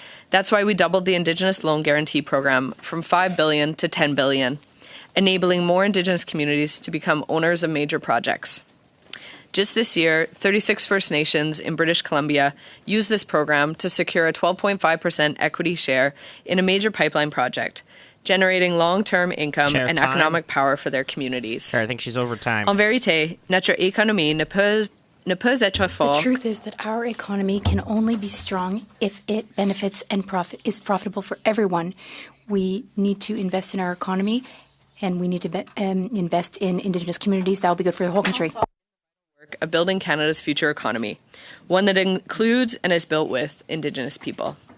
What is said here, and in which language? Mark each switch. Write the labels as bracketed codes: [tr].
[en] That's why we doubled the Indigenous Loan Guarantee Program from $5 billion to $10 billion, enabling more Indigenous communities to become owners of major projects. Just this year, 36 First Nations in British Columbia used this program to secure a 12.5% equity share in a major pipeline project, generating long-term income and economic power for their communities. Chair, I think she's over time. [fr] En vérité, notre économie ne peut être forte. [en] The truth is that our economy can only be strong if it benefits and is profitable for everyone. We need to invest in our economy, and we need to invest in Indigenous communities. That will be good for the whole country. Of building Canada's future economy, one that includes and is built with Indigenous people.